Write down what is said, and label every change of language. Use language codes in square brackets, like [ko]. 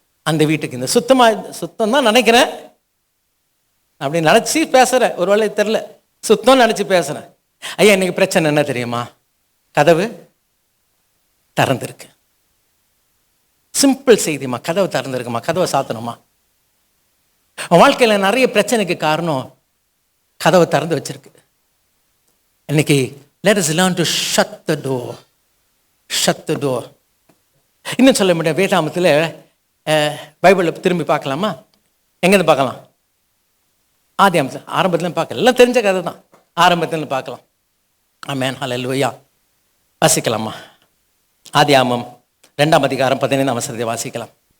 [ta] அந்த வீட்டுக்கு இந்த சுத்தம் தான் நினைக்கிறேன், அப்படி நினச்சி பேசுகிறேன், ஒரு வேளை தெரில, சுத்தம் நினச்சி பேசுகிறேன். ஐயா இன்னைக்கு பிரச்சனை என்ன தெரியுமா? கதவு திறந்துருக்கு. சிம்பிள் செய்திமா, கதவு திறந்துருக்குமா, கதவை சாத்தணுமா? வாழ்க்கையில் நிறைய பிரச்சனைக்கு காரணம் கதவை திறந்து வச்சிருக்கு. இன்னைக்கு [en] let us learn to shut the door. shut the door. [ta] இன்னும் சொல்ல முடியாது. வேதாமத்தில் பைபிளில் திரும்பி பார்க்கலாமா? எங்கேருந்து பார்க்கலாம்? ஆதியாமத்தில் ஆரம்பத்துலேருந்து பார்க்கலாம். எல்லாம் தெரிஞ்ச கதை தான், ஆரம்பத்துலேருந்து பார்க்கலாம். ஆமென், ஹல்லேலூயா. வாசிக்கலாமா? ஆதியாமம் 2ஆம் அதிகாரம் 15ஆம் வசனத்தை வாசிக்கலாம்.